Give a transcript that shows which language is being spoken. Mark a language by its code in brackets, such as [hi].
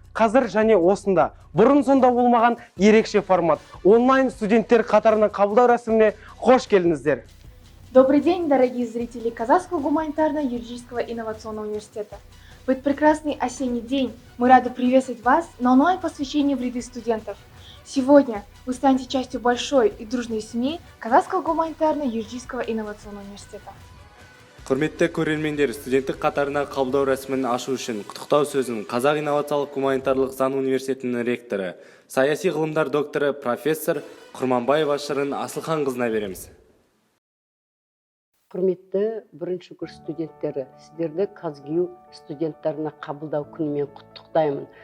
[kk] Қазір және осында бұрын сонда болмаған ерекше формат онлайн студенттер қатарының қабылдау рәсіміне қош келдіңіздер. [ru] Добрый день, дорогие зрители Казахского гуманитарно-юридического инновационного университета. В этот прекрасный осенний день мы рады приветствовать вас на онлайн-посвящении в ряды студентов. Сегодня вы станете частью большой и дружной семьи Казахского гуманитарно-юридического инновационного университета. [kk] Құрметті көрермендер, студенттік қатарына қабылдау рәсімін ашу үшін құттықтау сөзін Қазақ инновациялық гуманитарлық заң университетінің ректоры, саяси ғылымдар докторы, профессор Құрманбаева Шырын Асылханқызына береміз. Құрметті бірінші курс студенттері, сіздерді Казгю студенттеріне қабылдау күнімен құттықтаймын.